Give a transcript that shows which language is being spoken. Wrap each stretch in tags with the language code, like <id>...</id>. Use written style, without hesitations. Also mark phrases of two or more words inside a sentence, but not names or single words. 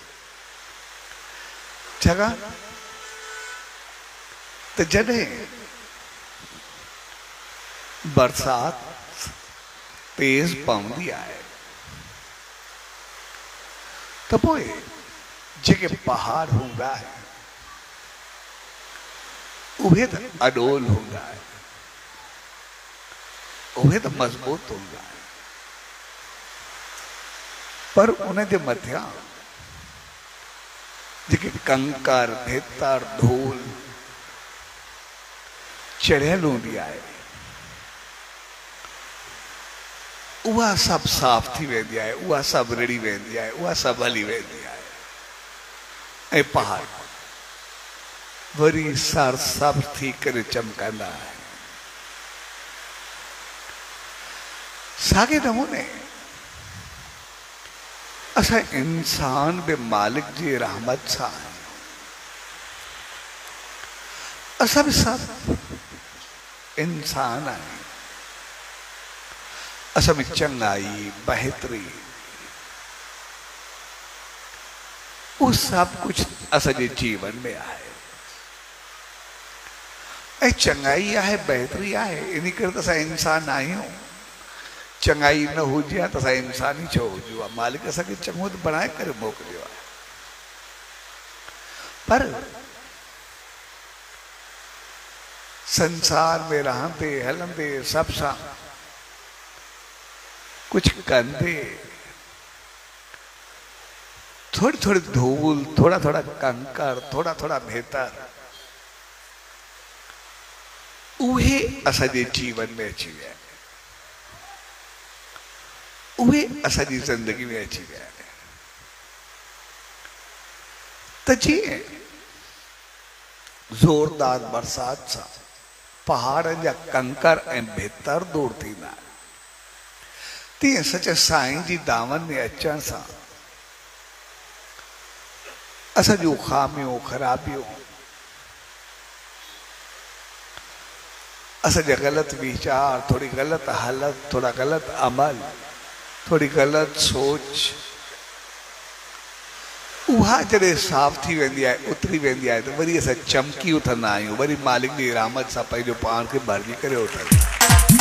<sd>जगह तो जडे बरसात तेज पवंदी है तो पोए जेके पहाड़ होंदा है उहे तो अडोल होंदा है, उहे तो मजबूत होंदा है, पर उन्हें जे मथिया जेके कंकर भेतर धूल चढ़ियल होंदी है उहा सब साफ थी वेंदी है, उहा सब रड़ी वेंदी है, उहा सब हली वेंदी है। ए पहाड़ वरी सर सब थी करे चमकंदा है। सागे नमूने असा इंसान बे मालिक जी रहमत सा असा भी सब इंसान है। असा में चंगाई बेहतरी वो सब कुछ असाजे जीवन में आए। चंगाई है बेहतरी है इन कर असा इंसान आहियूं। चंगाई न हुजे तो असा इंसान ही छो हुजो। मालिक असा के चंगो तो बनाए करे मोकिलियो है, पर संसार में रहंदे हलंदे सब सा कुछ कंदे थोड़ी थोड़ी धूल, थोड़ा थोड़ा कंकर, थोड़ा थोड़ा भेतर उहे असाजे जीवन में अची विया, उहे असाजी जिंदगी में अची विया। त जीअं जोरदार बरसात सा पहाड़न जा कंकर ऐं भेतर दूर थींदा तीअं सच साईं जी दामन में अचण सां असां जूं खामियूं ख़राबियूं असांजा ग़लत विचार, थोड़ी गलत हालत, थोड़ा गलत अमल, थोड़ी गलत सोच उहा जॾहिं साफ़ थी वेंदी आहे, उतरी वेंदी आहे त वरी असां चमकी उथंदा आहियूं, वरी मालिक जी रहमत सां पंहिंजो पाण खे भरिजी करे उथंदा।</sd>